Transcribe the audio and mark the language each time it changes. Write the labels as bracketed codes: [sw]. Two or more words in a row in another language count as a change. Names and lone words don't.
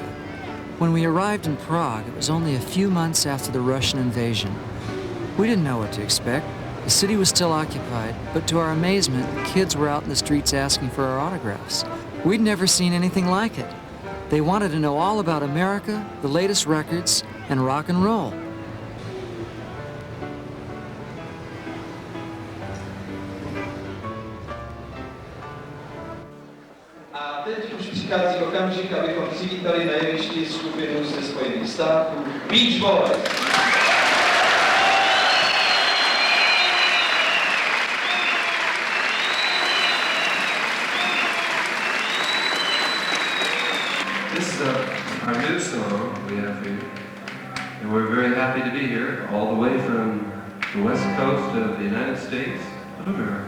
[en] When we arrived in Prague, it was only a few months after the Russian invasion. We didn't know what to expect. The city was still occupied, but to our amazement, kids were out in the streets asking for our autographs. We'd never seen anything like it. They wanted to know all about America, the latest records, and rock and roll. [cs] A teď už přichází okamžik, abychom přivítali na jevišti skupinu ze Spojených států Beach Boys. [en] This is our new song we have for you. And we're very happy to be here, all the way from the west coast of the United States of America.